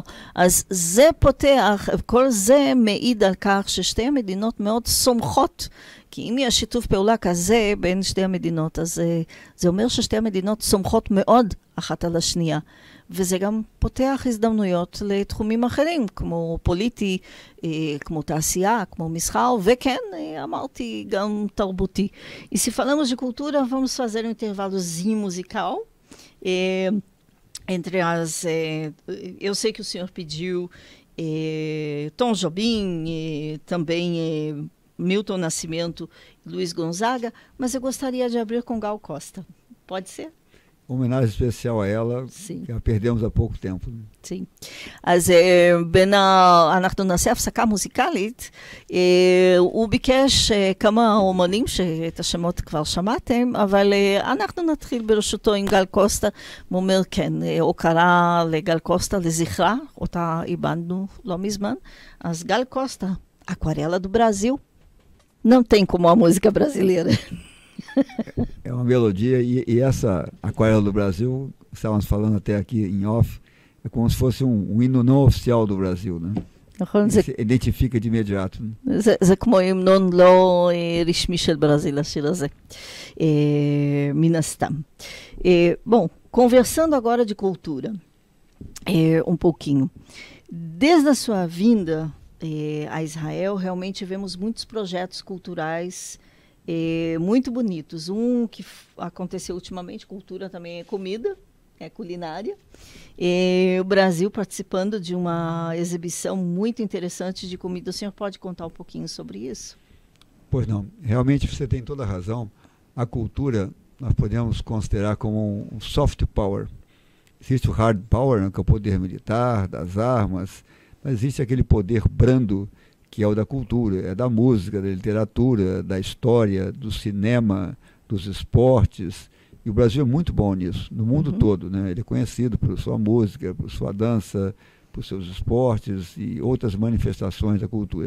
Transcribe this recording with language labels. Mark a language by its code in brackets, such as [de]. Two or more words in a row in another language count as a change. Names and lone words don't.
[he] אז זה פותח, כל זה מעיד על כך ששתי המדינות מאוד סומכות, כי אם יש שיתוף פעולה כזה בין שתי המדינות, אז זה אומר ששתי המדינות סומכות מאוד אחת על השנייה. וזה גם פותח הזדמנויות לתחומים אחרים, כמו פוליטי, כמו תעשייה, כמו מסחר, וכן, אמרתי, גם תרבותי. [pt] E se falamos de cultura, vamos fazer um intervalozinho musical. Entre as... eu sei que o senhor pediu Tom Jobim, também Milton Nascimento e Luiz Gonzaga, mas eu gostaria de abrir com Gal Costa. Pode ser? Homenagem especial a ela, que a perdemos há pouco tempo. sim. [he] אז אנחנו נעשה הפסקה מוזיקלית. הוא ביקש כמה אומנים שאת השמות כבר שמעתם, אבל אנחנו נתחיל ברשותו עם גל קוסטה. הוא אומר, כן, הוקרה לגל קוסטה, לזכרה, אותה איבדנו לא מזמן. אז גל קוסטה, [pt] Aquarela do Brasil. Não tem como a música brasileira. É uma melodia, e essa Aquarela do Brasil, estávamos falando até aqui em off, é como se fosse um hino não oficial do Brasil, né? Se identifica de imediato. [he] זה כמו המנון לא רשמי של ברזיל, השיר הזה, מן הסתם. [pt] Bom, conversando agora de cultura, um pouquinho. Desde a sua vinda a Israel, realmente vemos muitos projetos culturais muito bonitos. Um que aconteceu ultimamente, cultura também é comida, é culinária. O Brasil participando de uma exibição muito interessante de comida. O senhor pode contar um pouquinho sobre isso? Pois não, realmente você tem toda a razão. A cultura nós podemos considerar como um [en] soft power. [pt] Existe o [en] hard power, [pt] né, que é o poder militar, das armas, mas existe aquele poder brando, que é o da cultura, é da música, da literatura, da história, do cinema, dos esportes. E o Brasil é muito bom nisso, no mundo todo, né? Ele é conhecido por sua música, por sua dança, por seus esportes e outras manifestações da cultura.